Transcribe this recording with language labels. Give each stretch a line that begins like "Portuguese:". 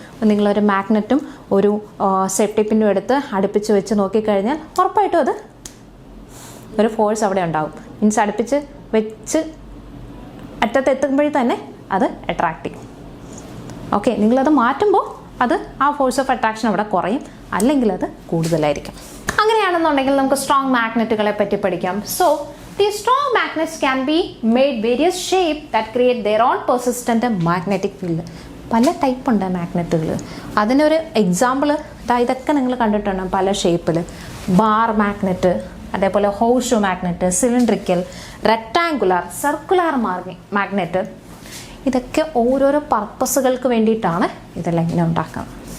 Malayalam: നിങ്ങളൊരു മാഗ്നറ്റും ഒരു സേഫ്റ്റി പിന്നും എടുത്ത് അടുപ്പിച്ച് വെച്ച് നോക്കിക്കഴിഞ്ഞാൽ ഉറപ്പായിട്ടും അത് ഒരു ഫോഴ്സ് അവിടെ ഉണ്ടാകും. മീൻസ് അടുപ്പിച്ച് വെച്ച് അറ്റത്തെത്തുമ്പോഴേ തന്നെ അത് അട്രാക്റ്റ് ചെയ്യും. ഓക്കെ, നിങ്ങളത് മാറ്റുമ്പോൾ അത് ആ ഫോഴ്സ് ഓഫ് അട്രാക്ഷൻ അവിടെ കുറയും, അല്ലെങ്കിൽ അത് കൂടുതലായിരിക്കും. അങ്ങനെയാണെന്നുണ്ടെങ്കിൽ നമുക്ക് സ്ട്രോങ് മാഗ്നറ്റുകളെ പറ്റി പഠിക്കാം.
English: So these strong magnets can be made various shape that create their own persistent magnetic field.
Malayalam: പല ടൈപ്പ് ഉണ്ട് മാഗ്നറ്റുകൾ. അതിനൊരു എക്സാമ്പിൾ ഇതൊക്കെ നിങ്ങൾ കണ്ടിട്ടുണ്ട് പല ഷേപ്പിൽ. ബാർ മാഗ്നറ്റ്, അതേപോലെ horse magnet, cylindrical, rectangular, circular magnet. ഇതൊക്കെ ഓരോരോ പർപ്പസുകൾക്ക് വേണ്ടിയിട്ടാണ് ഇതെല്ലാം ഇങ്ങനെ ഉണ്ടാക്കുന്നത്.